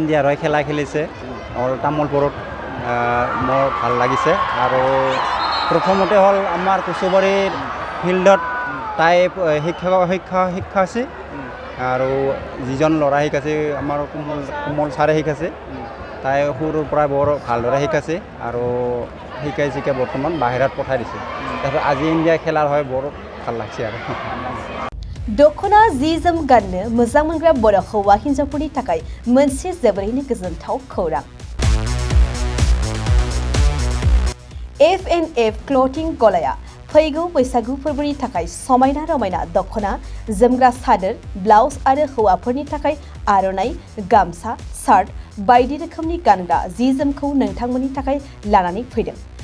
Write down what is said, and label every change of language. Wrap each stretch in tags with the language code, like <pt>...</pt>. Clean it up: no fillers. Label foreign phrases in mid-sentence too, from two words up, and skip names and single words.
<as>ইণ্ডিয়াৰ হৈ খেলা খেলিছে তামোলপুৰত মোৰ ভাল লাগিছে আৰু প্ৰথমতে হ'ল আমাৰ কুচুবাৰীৰ ফিল্ডত তাই শিক্ষা আছে আৰু যিজন ল'ৰা শিকাইছে আমাৰ কোমল ছাৰে শিকাইছে তাই সৰুৰ পৰা বৰ ভালদৰে শিকাইছে আৰু শিকাই বৰ্তমান বাহিৰত পঠাই দিছে তাৰপিছত আজি ইণ্ডিয়া খেলাৰ হয় বৰ ভাল লাগছে আৰু</as> <brx>दखना जि जोम गाननो मोजां मोनग्रा बर' हौवा हिन्जावफोरनि थाखाय मोनसे जोबोरैनो गोजोनथाव खौरां F&F क्लथिं गलाया फैगौ बैसागु फोरबोनि थाखाय समायना रमायना दखना जोमग्रा सादोर ब्लाउज आरो हौवाफोरनि थाखाय आर'नाइ गामसा शार्ट बायदि रोखोमनि गानग्रा जि जोमखौ नोंथांमोननि थाखाय लानानै फैदों</brx>